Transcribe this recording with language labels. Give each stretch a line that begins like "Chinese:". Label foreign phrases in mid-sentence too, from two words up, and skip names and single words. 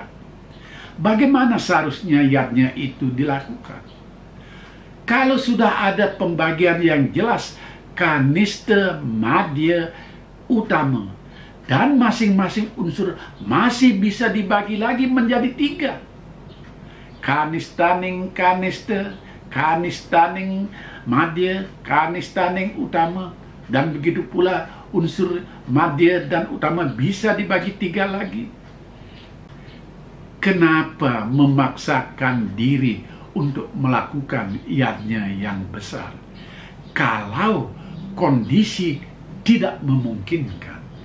Indonesian: Bagaimana seharusnya yadnya itu dilakukan? Kalau sudah ada pembagian yang jelas, kanista, madya, utama, dan masing-masing unsur masih bisa dibagi lagi menjadi 3. Kanistaning kanista, kanistaning madya, kanistaning utama, dan begitu pula unsur madya dan utama bisa dibagi 3 lagi. Kenapa memaksakan diri untuk melakukan yadnya yang besar kalau kondisi tidak memungkinkan?